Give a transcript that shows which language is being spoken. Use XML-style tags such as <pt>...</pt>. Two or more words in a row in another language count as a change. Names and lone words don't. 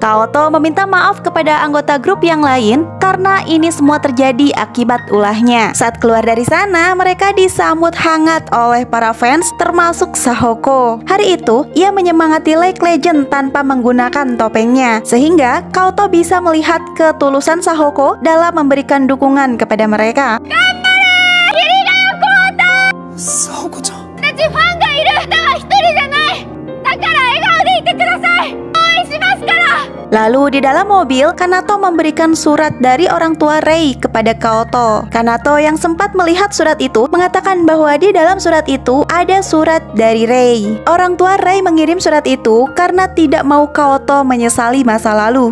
<id>Kaoto meminta maaf kepada anggota grup yang lain karena ini semua terjadi akibat ulahnya. Saat keluar dari sana, mereka disambut hangat oleh para fans termasuk Sahoko. Hari itu, ia menyemangati League Legends tanpa menggunakan topengnya, sehingga Kaoto bisa melihat ketulusan Sahoko dalam memberikan dukungan kepada mereka.</id> <ja>沙穂子ちゃん。ファンがいる。だが一人じゃない。だから笑顔でいてください。応援しますから。</ja> <id>Lalu di dalam mobil, Kanato memberikan surat dari orang tua Rei kepada Kaoto. Kanato yang sempat melihat surat itu mengatakan bahwa di dalam surat itu ada surat dari Rei. Orang tua Rei mengirim surat itu karena tidak mau Kaoto menyesali masa lalu.</id>